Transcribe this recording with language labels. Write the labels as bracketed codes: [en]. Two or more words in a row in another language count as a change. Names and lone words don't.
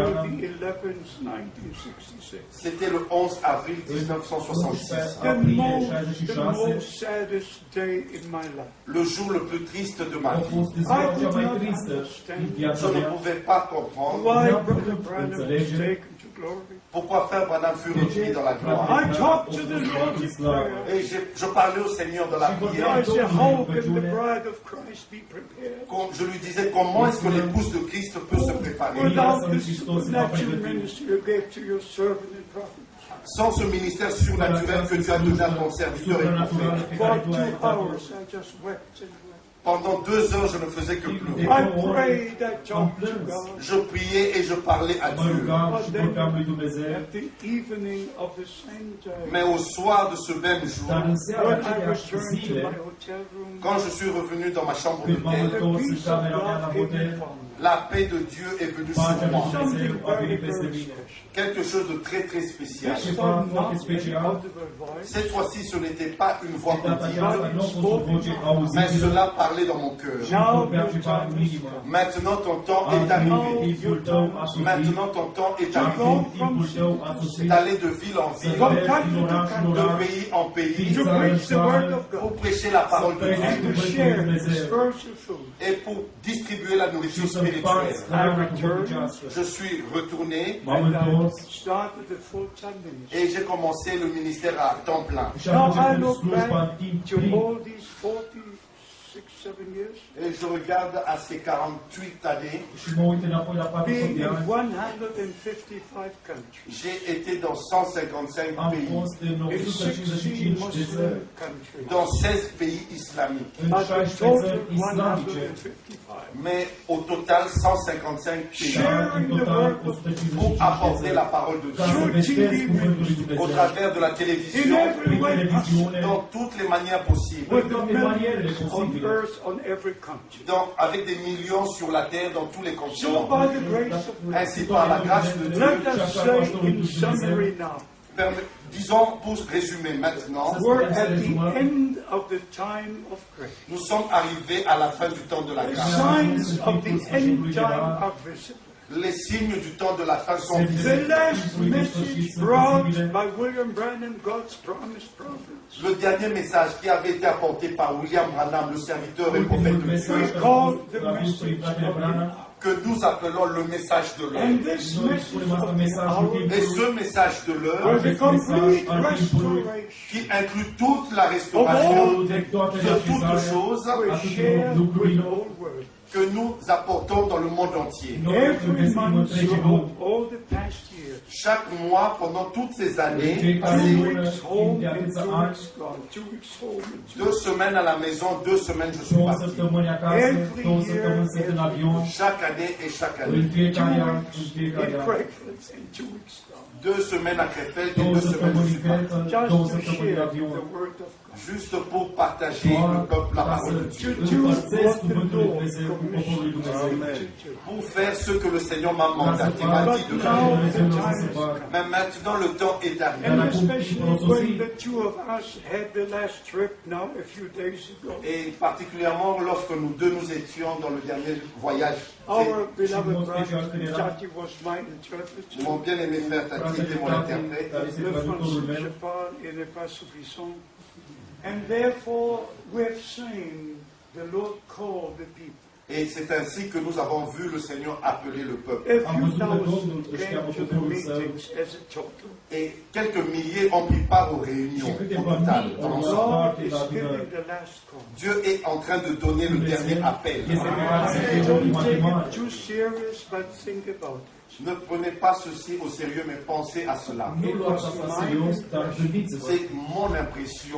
[en] Branham the 11th, 1966. [fr] C'était le 11 avril 1966, [en] The [ro] aprilie [en] most 66 saddest day in my life. [fr] le jour le plus triste de ma [ro] a [fr] vie. [ro] fost ziua cea mai tristă din [fr] Je [ro] viața [fr] ne [ro] mea. [fr] pouvais pas comprendre [en] Why [ro] N-am [en] Brother [ro] putut [en] Branham was [ro] înțelege [en] taken to glory. [fr] pourquoi Frère Branham fut [ro] de ce [fr] remis dans la gloire. [en] I talked to the Lord in prayer. [fr] Et je parlais au Seigneur de la [en] I [fr] prière. [en] said, how can the bride of Christ be prepared [fr] Je lui disais comment est-ce que l'épouse de Christ peut se préparer [en] without the supernatural ministry you gave to your servant and prophet? [fr] sans ce ministère surnaturel que tu as donné à ton serviteur et prophète. [en] For 2 hours I just wept and wept. [fr] Pendant 2 heures, je ne faisais que pleurer. [en] I prayed, I talked to God. [fr] Je priais et je parlais à [ro] Mă [fr] Dieu. [ro] rugam și vorbeam lui Dumnezeu. [en] At the evening of the same day, [fr] Mais au soir de ce même [ro] Dar [fr] jour, [ro] în seara [en] when I [ro] aceeași [en] returned to [ro] zile, [en] my hotel room, [fr] quand je suis revenu dans ma chambre [ro] când m-am [fr] d'hôtel, [en] the [ro] întors în [en] peace of [ro] camera mea la [en] God came [ro] hotel, [en] upon me. [fr] La paix de Dieu est venue sur [ro] Pacea lui [fr] moi. [ro] Dumnezeu a venit peste mine. [fr] Quelque chose de très très spécial. [ro] Ceva foarte special. [fr] Cette fois-ci, ce n'était pas une voix [ro] De data [fr] audible, [ro] aceasta nu a fost o voce [fr] mais [ro] auzibilă, [fr] cela parlait dans mon cœur. [ro] ci vorbea ceva în inimă. [fr] Maintenant, ton temps est [ro] Acum [fr] arrivé. [ro] timpul tău a sosit. [fr] Maintenant, ton temps est arrivé [ro] Acum timpul tău a sosit. [fr] d'aller de ville en [ro] Să [fr] ville, [ro] mergi din oraș în [fr] de [ro] oraș, [fr] pays en pays, [ro] din țară în țară, [fr] pour prêcher la parole de [ro] Să [fr] Dieu [ro] predici cuvântul lui Dumnezeu [fr] et pour distribuer la [ro] și [fr] nourriture [ro] să împarți [fr] spirituelle. [ro] hrana duhovnicească. [fr] Je suis retourné [ro] M-am întors [fr] et j'ai commencé le ministère à temps plein. [ro] și am început slujba în timp plin. [fr] Et je regarde à ces 48 années, [ro] Și mă uit înapoi la 400 de ani. [fr] j'ai été dans 155 [ro] Am [fr] pays, [ro] fost în 155 de țări, [fr] dans 16 pays islamiques. [ro] în 16 țări islamice, [fr] Mais au total 155 pays [ro] dar în total [fr] pour [ro] 155 de [fr] apporter la [ro] țări. [fr] parole de [ro] Ca să [fr] Dieu [ro] vestesc cuvântul lui [fr] au [ro] Dumnezeu. [fr] travers de la télévision, [ro] Prin televiziune, [fr] dans toutes les manières possibles, [ro] în toate manierele posibile. [fr] avec des millions sur la terre dans tous les [en] So [fr] continents. [en] by the grace of God, [fr] Ainsi par la grâce de Dieu, [en] let us say in summary now, [fr] disons pour résumer maintenant, [en] we're at the end of the time of grace. [fr] nous sommes arrivés à la fin du temps de la [en] The [fr] grâce. [en] signs of the end time are visible. [fr] Les signes du temps de la fin sont [en] The [fr] visibles. [en] last message brought by William Branham, God's promised prophet, [fr] Le dernier message qui avait été apporté par William Branham, le serviteur et prophète [ro] Ultimul [fr] de [ro] mesaj [fr] Dieu, [ro] care [en] called [ro] a [en] the [ro] fost prin [en] message [ro] fratele [en] of [ro] Branham, [fr] que nous appelons le message de l'heure. [en] and this [ro] noi [en] message [ro] spunem asta [en] of [ro] mesajul [en] our [fr] Et [ro] timpului, [fr] ce message de l'heure, [en] was the complete [ro] al timpului, [en] restoration [fr] qui inclut toute la [en] of [fr] restauration [en] all [ro] de toate [fr] de toutes [ro] realizarea [fr] choses [en] we [ro] a [en] share [ro] tuturor [en] with the [ro] lucrurilor, [en] whole world. [fr] que nous apportons dans le monde entier. [ro] noi [en] Every [ro] investim [en] month [ro] întregii [en] throughout [ro] lumi. [en] all the past years, [fr] Chaque mois, pendant toutes ces [ro] În [fr] années, [ro] fiecare [en] 2 [ro] lună, [en] weeks [ro] timp [en] home [ro] de [en] and [ro] atâția [en] 2 [ro] ani, [en] weeks gone, 2 weeks home and 2 [fr] 2 semaines à la maison, 2 semaines je suis [ro] 2 [fr] parti. [ro] săptămâni acasă, 2 săptămâni sunt în avion, [fr] Chaque année et chaque [ro] în [fr] année. [ro] fiecare an, în [en] weeks [ro] fiecare [en] in [ro] an. [en] Frankfurt and 2 weeks gone. [fr] 2 semaines à Krefeld et [ro] 2 [fr] 2 semaines je [ro] săptămâni [fr] suis [ro] în [fr] parti. [ro] Creta, [en] Just [ro] 2 [en] to [ro] săptămâni în [en] share [ro] avion. [en] the word of God. [fr] Juste pour partager le [ro] Doar [fr] peuple, la [ro] ca [fr] parole de [ro] să [fr] Dieu. [ro] împărțesc cuvântul lui Dumnezeu cu poporul lui Dumnezeu. [fr] Pour faire ce que le Seigneur m'a [ro] Ca să [fr] mandaté, m'a [ro] fac [fr] dit de [ro] ce [fr] faire. [ro] Dumnezeu vrea să fac. [fr] Mais maintenant le temps est arrivé. [en] And [ro] acum [en] especially [ro] timpul a [en] when [ro] sosit. [en] the two of us had the last trip now a few days ago. [fr] Et particulièrement lorsque nous deux nous étions dans le dernier voyage. [en] Our beloved [ro] mod [en] brother [ro] special când era [en] Tati was my interpreter. [fr] Mon bien-aimé frère Tati [ro] Fratele [fr] était mon [ro] Tati, [fr] interprète. [ro] care este [fr] Le [ro] traductorul [fr] français, [ro] meu, [fr] je parle, il n'est pas suffisant. [en] And therefore, we have seen the Lord call the people. [fr] Et c'est ainsi que nous avons vu le Seigneur appeler le peuple. [en] A [ro] Am [en] few [ro] văzut că [en] thousand [ro] Domnul își [en] came [ro] cheamă [en] to the [ro] poporul său [en] meetings as a total. [fr] Et quelques milliers ont pris part aux réunions [ro] și [fr] au [ro] câteva [fr] total. [ro] mii [fr] dans [ro] au [fr] l'ensemble. [ro] luat [en] God [ro] parte [en] is [ro] la [en] giving [ro] adunări. [en] the last call. [fr] Dieu est en train de donner le dernier appel. [ro] Este pe care să fie [en] Don't [ro] ultima [en] take [ro] chemare. [en] it too serious, but think about it. [fr] Ne prenez pas ceci au sérieux, mais pensez à cela. [ro] Nu luați asta serios, dar gândiți-vă. [fr] C'est mon impression